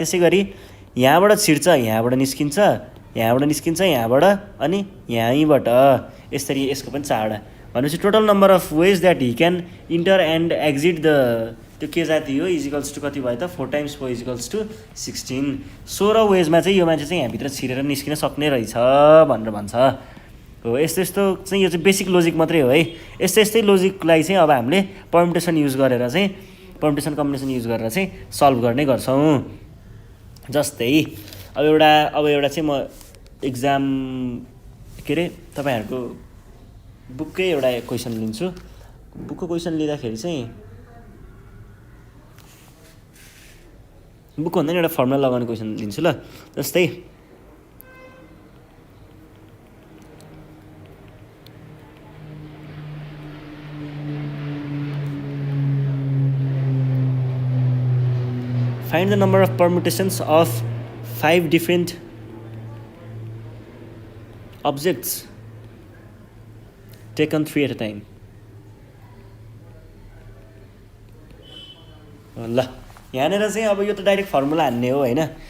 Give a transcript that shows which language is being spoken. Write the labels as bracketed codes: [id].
[ne] त्यसै गरी यहाँबाट छिर्छ, यहाँबाट निस्किन्छ, यहाँबाट निस्किन्छ, यहाँबाट अनि यहीँबाट, यसरी यसको पनि 4वटा। [en] भनेपछि total number of ways that he can enter and exit the [ne] त्यो के जाति हो [en] equals to [ne] कति भयो त [en] 4 × 4 equals to 16। [ne] 16 वेजमा चाहिँ यो मान्छे चाहिँ यहाँभित्र छिरेर निस्किन सक्ने रहेछ भनेर भन्छ हो। यस्तो चाहिँ यो चाहिँ बेसिक लोजिक मात्रै हो है। यस्तै लोजिकलाई चाहिँ अब हामीले पर्मुटेसन युज गरेर चाहिँ पर्मुटेसन कम्बिनेसन युज गरेर चाहिँ सल्भ गर्ने गर्छौँ। जस्तै अब एउटा चाहिँ म एक्जाम के अरे तपाईँहरूको बुककै एउटा क्वेसन लिन्छु। बुकको क्वेसन लिँदाखेरि चाहिँ बुकको भन्दा नि एउटा फर्मुला लगाउने क्वेसन लिन्छु ल। जस्तै [en] find the number of permutations of 5 different objects taken 3 at a time. [ne] ल यहाँनिर चाहिँ अब यो त डाइरेक्ट फर्मुला हान्ने हो हैन।